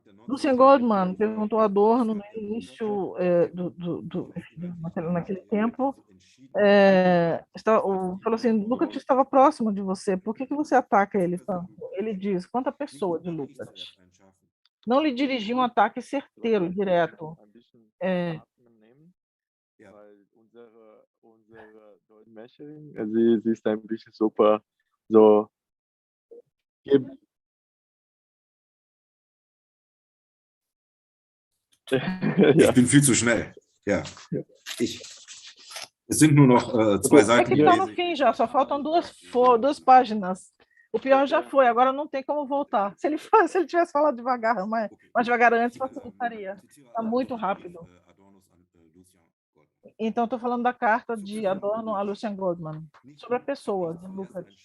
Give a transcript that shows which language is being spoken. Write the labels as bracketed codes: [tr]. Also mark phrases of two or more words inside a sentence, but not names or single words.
[pt] Lucien Goldman perguntou a Adorno no início naquele tempo, falou assim, Lukács estava próximo de você, por que você ataca ele tanto? Ele diz, quanta pessoa de Lukács? Não lhe dirigiu um ataque certeiro, direto. [de] Sie ist ein bisschen super so. Ich bin viel zu schnell. Ja. Es sind nur noch 2 Seiten. [pt] Está no fim já, só faltam duas páginas. O pior já foi, agora não tem como voltar. Se ele tivesse falado devagar, mais devagar antes, facilitaria. Está muito rápido. Então, estou falando da carta de Adorno a Lucien Goldman, sobre a pessoa de Lukács.